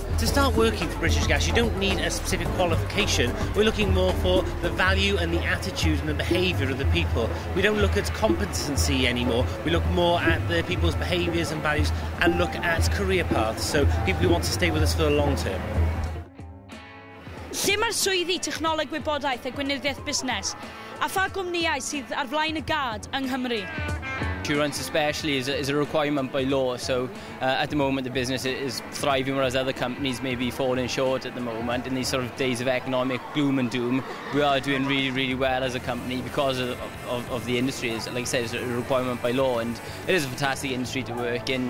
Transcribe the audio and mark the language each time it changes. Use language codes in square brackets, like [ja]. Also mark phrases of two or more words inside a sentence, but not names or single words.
[en] To start working for British Gas, you don't need a specific qualification. We're looking more for the value and the attitude and the behaviour of the people. We don't look at competency anymore. We look more at the people's behaviours and values and look at career paths. So people who want to stay with us for the long term. [cy] Lle mae'r swyddi technoleg wybodaeth a Gweinyddu Busnes a pha gwmnïau sydd ar flaen y gad yng Nghymru? [en] Insurance especially is a requirement by law, so at the moment the business is thriving whereas other companies may be falling short at the moment. In these sort of days of economic gloom and doom, we are doing really, really well as a company because of the industry. Like I said, it's a requirement by law, and it is a fantastic industry to work in.